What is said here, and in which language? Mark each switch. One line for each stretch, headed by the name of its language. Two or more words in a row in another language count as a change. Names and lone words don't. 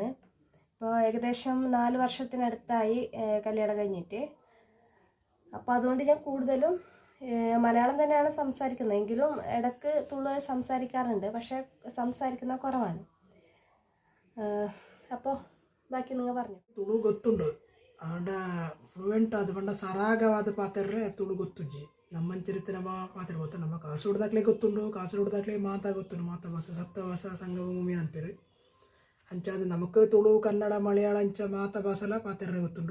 Malayalam: ഇപ്പോൾ ഏകദേശം 4 വർഷത്തിനടുത്തായി കല്യാണം കഴിഞ്ഞിട്ട്. അപ്പോൾ അതുകൊണ്ട് ഞാൻ കൂടുതലും മലയാളം തന്നെയാണ് സംസാരിക്കുന്നത്. എങ്കിലും ഇടയ്ക്ക് തുളു സംസാരിക്കാറുണ്ട്, പക്ഷെ സംസാരിക്കുന്ന കുറവാണ്. അപ്പോൾ ബാക്കി നിങ്ങൾ പറഞ്ഞു.
Tulu: ತುಳು ಗೊತ್ತುಂಡು ಆಂಡ ಫ್ಲೂಯೆಂಟ್ ಅದು ಬಂಡ ಸರಾಗವಾದ ಪಾತ್ರೆ ತುಳು ಗೊತ್ತುಜ್ಜಿ ನಮ್ಮಂಚರಿತ ನಮ್ಮ ಪಾತ್ರೆ ಗೊತ್ತು. ನಮ್ಮ ಕಾಸರಗೋಡದಾಗಲೇ ಗೊತ್ತುಂಡು, ಕಾಸರಗೋಡದಾಗಲೇ ಮಾತಾ ಗೊತ್ತುಂಡು. ಮಾತಾ ಭಾಷೆ ಸಪ್ತಭಾಷಾ ಸಂಗಮಭೂಮಿ ಅಂಪೇರು ಅಂಚಾದ ನಮಕ್ ತುಳು ಕನ್ನಡ ಮಲಯಾಳ ಅಂಚ ಮಾತಾ ಭಾಷೆಲ ಪಾತ್ರೆ ಗೊತ್ತುಂಡು.